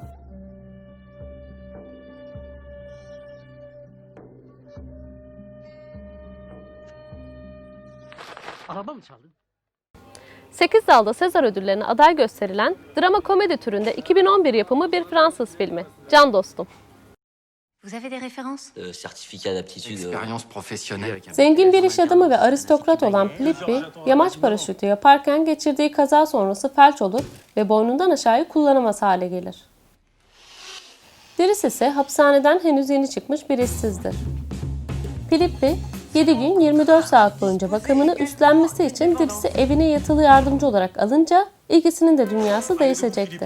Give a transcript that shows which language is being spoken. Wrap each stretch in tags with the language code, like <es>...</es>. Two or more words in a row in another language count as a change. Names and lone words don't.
<tr>Araba mı çaldın? 8 dalda Sezar ödüllerine aday gösterilen drama komedi türünde 2011 yapımı bir Fransız filmi Can Dostum.</tr> <fr>Vous avez des références? Certificat d'aptitude. Expérience professionnelle.</fr> <tr>Zengin bir iş adamı ve aristokrat olan Filippi, yamaç paraşütü yaparken geçirdiği kaza sonrası felç olur ve boynundan aşağıya kullanamaz hale gelir. Diris ise hapishaneden henüz yeni çıkmış bir işsizdir. Filippi, 7 gün 24 saat boyunca bakımını üstlenmesi için Diris'i evine yatılı yardımcı olarak alınca ikisinin de dünyası değişecektir.</tr>